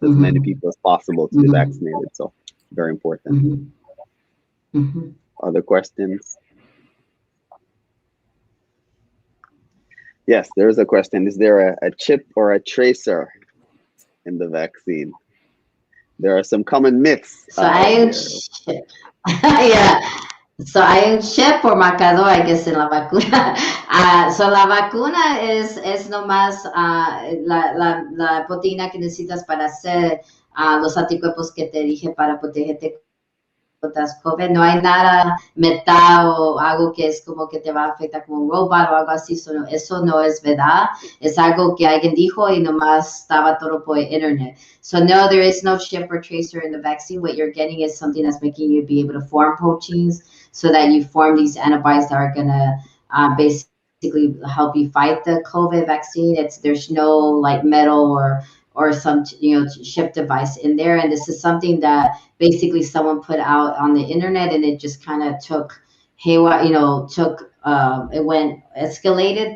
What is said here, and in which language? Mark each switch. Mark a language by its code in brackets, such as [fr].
[en] As many people as possible to be vaccinated. So very important. Other questions? Yes, there is a question. Is there a chip or a tracer in the vaccine? there are some common myths. [es] So hay un chip. Yeah. So hay un chip por marcador, [en] I guess, [es] en la vacuna. So la vacuna es nomás la proteína que necesitas para hacer los anticuerpos que te dije para protegerte contra COVID. No hay nada metal o algo que es como que te va a afectar como un robot o algo así. Eso no es verdad. Es algo que alguien dijo y nomás estaba todo por internet. [en] So no, there is no chip or tracer in the vaccine. What you're getting is something that's making you be able to form proteins so that you form these antibodies that are going to basically help you fight the COVID vaccine. There's no like metal or some chip device in there, and this is something that basically someone put out on the internet, and it just kind of took haywire, it went escalated.